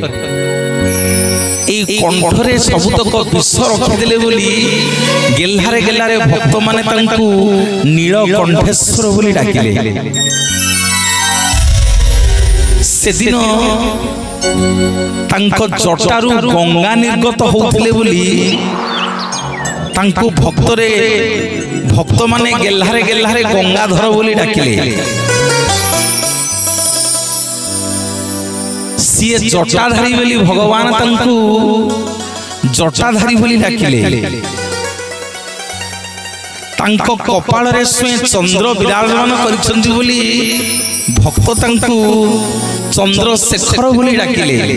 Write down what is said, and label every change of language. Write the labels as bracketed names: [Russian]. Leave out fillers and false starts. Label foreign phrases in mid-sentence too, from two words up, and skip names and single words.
[Odia] କଣ୍ଠରେ ସବୁତକ ବିଷ ରଖିଦେଲେ ବୋଲି ଗେଲ୍ହାରେ ଗେଲ୍ହାରେ ଭକ୍ତ ମାନେ ତାଙ୍କୁ ନୀଳ କଣ୍ଠେଶ୍ୱର ବୋଲି ଡାକିଲେ ସେଦିନ ତାଙ୍କ ଜଟାରୁ ଗଙ୍ଗା ନିର୍ଗତ ହେଉଥିଲେ ବୋଲି ତାଙ୍କୁ ଭକ୍ତରେ ଭକ୍ତ ମାନେ ଗେଲ୍ହାରେ ଗେଲ୍ହାରେ ଗଙ୍ଗାଧର ବୋଲି ଡାକିଲେ ସିଏ ଜଟାଧାରୀ ବୋଲି ଭଗବାନ ତାଙ୍କୁ ଜଟାଧାରୀ ବୋଲି ଡାକିଲେ ତାଙ୍କ କପାଳ ରେ ସ୍ୱୟଂ ଚନ୍ଦ୍ର ବିରାଜମାନ କରିଛନ୍ତି ବୋଲି ଭକ୍ତ ତାଙ୍କୁ ଚନ୍ଦ୍ରଶେଖର ବୋଲି ଡାକିଲେ